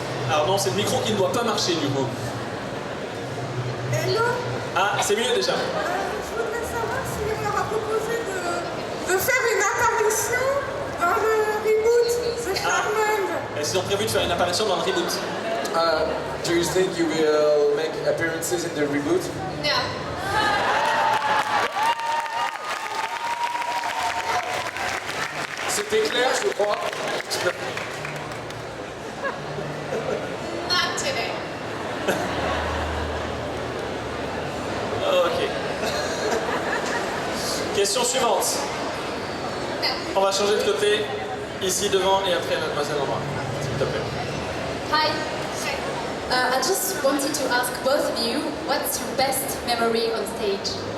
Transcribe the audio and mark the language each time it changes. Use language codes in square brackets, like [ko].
[fr] Alors non, c'est le micro qui ne doit pas marcher du coup. [en] Hello, [fr] Ah, c'est mieux déjà. je voudrais savoir s'il leur a proposé de faire une apparition dans le reboot The Charmed. Est-ce qu'ils ont prévu de faire une apparition dans le reboot? [en] Do you think you will make appearances in the reboot? No. [fr] C'était clair, je crois. [en] Not today. [fr] Ok. Question suivante. On va changer de côté, ici devant et après mademoiselle en noir. S'il te plaît. [en] Hi. I just wanted to ask both of you, what's your best memory on stage?